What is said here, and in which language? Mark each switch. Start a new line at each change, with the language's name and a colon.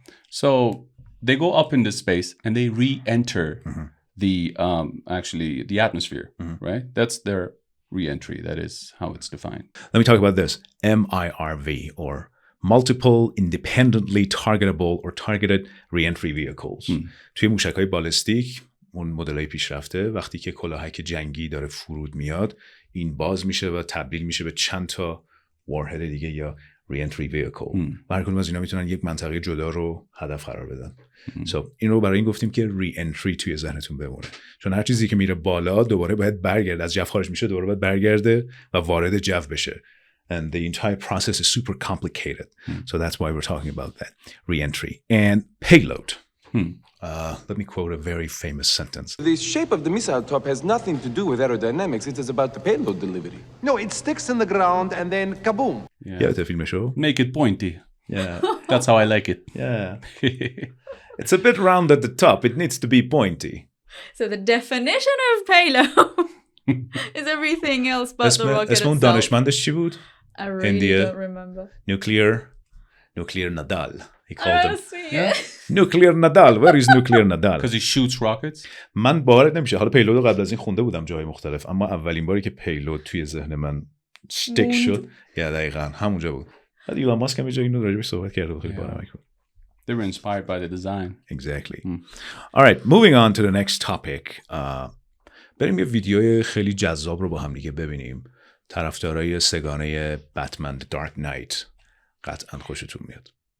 English: So they go up into space and they re-enter the atmosphere, right? That's their re-entry. That is how it's defined. Let me talk about this. MIRV, or Multiple Independently Targetable or Targeted Re-entry Vehicles.
Persian: توی موشک‌های بالستیک، اون مدل‌های پیشرفته، وقتی که کلاهک جنگی داره فرود میاد، این باز میشه و تبدیل میشه به چند تا وارهد دیگه یا re-entry vehicle. و هر کدوم از اینا میتونن یک منطقه جدا رو هدف قرار بدن. So این رو برای این گفتیم که re-entry توی ذهنتون بمونه. چون هر چیزی که میره بالا دوباره باید برگرده، از جو خارج میشه دوباره باید برگرده و وارد جو بشه.
English: And the entire process is super complicated. So that's why we're talking about that. Re-entry. And payload. Let me quote a very famous sentence. The shape of the missile top has nothing to do with aerodynamics. It is about the payload delivery. No, it sticks in the ground and then kaboom. Yeah, the film show. Make it pointy. Yeah. That's how I like it. Yeah. It's a bit round at the top. It needs to be pointy. So the definition of payload is everything else but the rocket
Persian: اسم اون
English: itself.
Persian: دانشمندش چی بود؟
English: I really don't remember. Nuclear Nadal. He called him. Yeah. Nuclear Nadal. Where is Nuclear Nadal? Because he shoots rockets.
Persian: من باورت نمیشه. حالا پیلود رو قبل از این خونده بودم جای مختلف، اما اولین باری که پیلود توی ذهن من استیک شد، یا دقیقاً همونجا بود. بعد ایلان ماسک هم یه جایی اینو راجبش صحبت کرده بود، خیلی بارمک بود.
English: They were inspired by the design. Exactly. All right, moving on to the next topic.
Persian: بریم یه ویدیوی خیلی جذاب رو با هم دیگه ببینیم. طرفدارای سگانه بتمن The Dark Knight قطعاً خوشتون میاد.